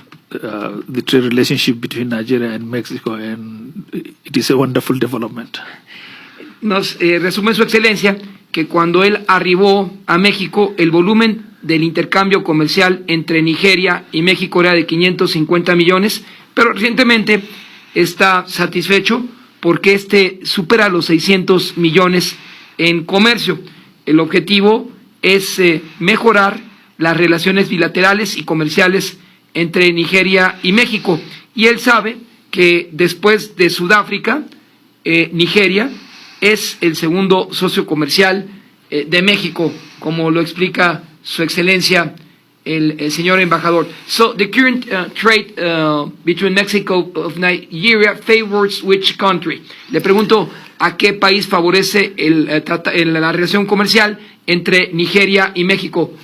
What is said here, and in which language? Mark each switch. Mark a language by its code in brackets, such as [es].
[en] The trade relationship between Nigeria and Mexico, and it is a wonderful development. [es] Nos resume Su Excelencia que cuando él arribó a México, el volumen del intercambio comercial entre Nigeria y México era de 550 millones, pero recientemente está satisfecho porque este supera los 600 millones en comercio. El objetivo es mejorar las relaciones bilaterales y comerciales entre Nigeria y México. Y él sabe que después de Sudáfrica, Nigeria es el segundo socio comercial de México, como lo explica Su Excelencia el señor embajador. [en] So the current trade between Mexico and Nigeria favors which country? [es] Le pregunto a qué país favorece la relación comercial entre Nigeria y México.